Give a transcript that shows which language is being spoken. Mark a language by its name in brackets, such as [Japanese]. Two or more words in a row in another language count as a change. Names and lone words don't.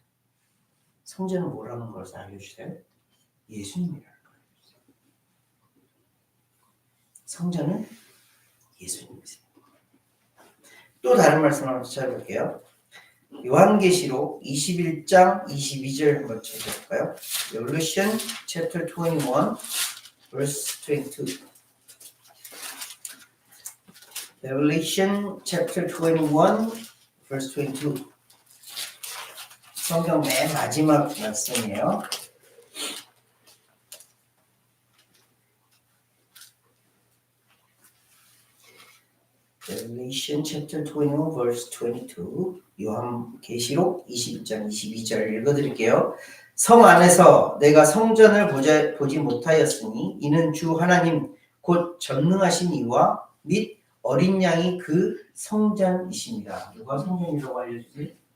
[Korean] 성전은 뭐라는 것을 알려주세요. 예수님이라는 거예요. 성전은 예수님이세요. 또 다른 말씀 한번 찾아볼게요. 요한계시록 21장 22절 한번 찾아볼까요? [English] Revelation chapter 21 verse 22. Revelation chapter 21 verse 22. [Korean] 성경 맨 마지막 말씀이에요. [English] Revelation chapter 21 verse 22. [Korean] 요한계시록 21장 22절 읽어드릴게요. 성 안에서 내가 성전을 보지 못하였으니 이는 주 하나님 곧 전능하신 이와 및 어린 양이 그 성전이십니다. 누가 성전이라고 알려주세요?